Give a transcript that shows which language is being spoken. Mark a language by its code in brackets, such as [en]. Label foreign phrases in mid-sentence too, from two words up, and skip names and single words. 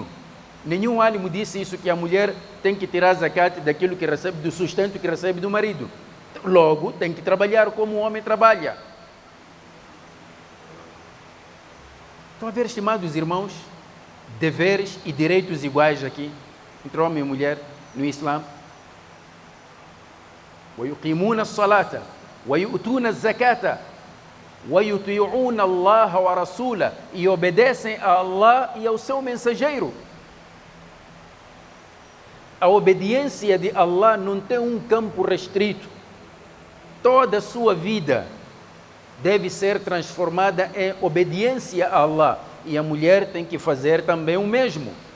[pt] Nenhum álimo disse isso, que a mulher tem que tirar zakat daquilo que recebe, do sustento que recebe do marido. Logo, tem que trabalhar como o homem trabalha. Estão a ver, estimados irmãos, deveres e direitos iguais aqui, entre homem e mulher, no Islã. [ar] وَيُقِيمُونَ الصَّلَاةَ وَيُؤْتُونَ الزَّكَاةَ وَيُطِيعُونَ اللَّهَ وَرَسُولَهُ, [pt] e obedecem a Allah e ao seu mensageiro. A obediência de Allah não tem um campo restrito. Toda a sua vida deve ser transformada em obediência a Allah, e a mulher tem que fazer também o mesmo.